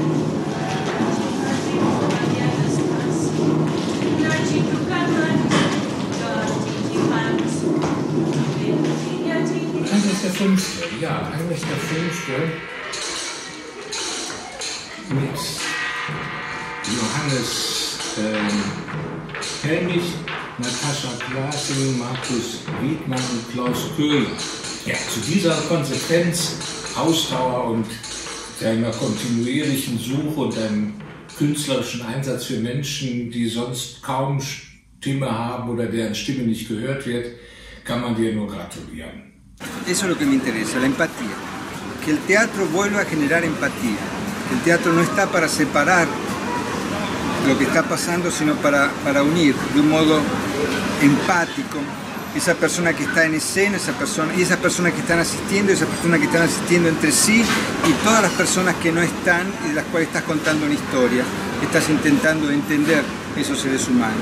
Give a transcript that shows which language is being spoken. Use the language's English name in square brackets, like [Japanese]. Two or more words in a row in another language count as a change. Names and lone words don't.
[German] Heinrich der Fünfte, ja, Heinrich der Fünfte mit Johannes Helmich, Natascha Klasing, Markus Wiedmann und Klaus Köhler. Ja, zu dieser Konsequenz, Ausdauer und deiner kontinuierlichen Suche und deinem künstlerischen Einsatz für Menschen, die sonst kaum Stimme haben oder deren Stimme nicht gehört wird, kann man dir nur gratulieren. [Spanish] Eso es lo que me interesa, la empatía. Que el teatro vuelva a generar empatía. El teatro no está para separar lo que está pasando, sino para unir de un modo empático esa persona que está en escena, esa persona que están asistiendo, esa persona que están asistiendo entre sí y todas las personas que no están y de las cuales estás contando una historia, estás intentando entender esos seres humanos.